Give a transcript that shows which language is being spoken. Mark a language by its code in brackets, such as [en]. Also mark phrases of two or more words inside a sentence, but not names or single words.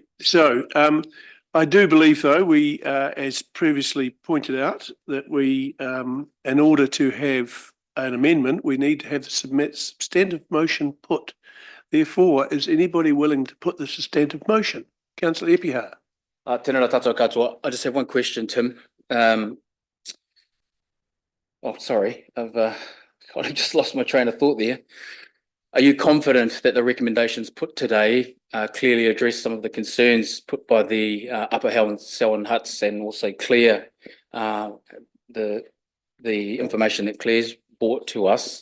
[en] So I do believe, though, we, as previously pointed out, that we, in order to have an amendment, we need to have the substantive motion put. Therefore, is anybody willing to put the substantive motion? Councillor Epiha. [mi] Tēnā rā tātou katoa. [en] I just have one question, Tim. Sorry, I've kind of just lost my train of thought there. Are you confident that the recommendations put today clearly address some of the concerns put by the Upper Selwyn Huts and also clear the information that Claire's brought to us?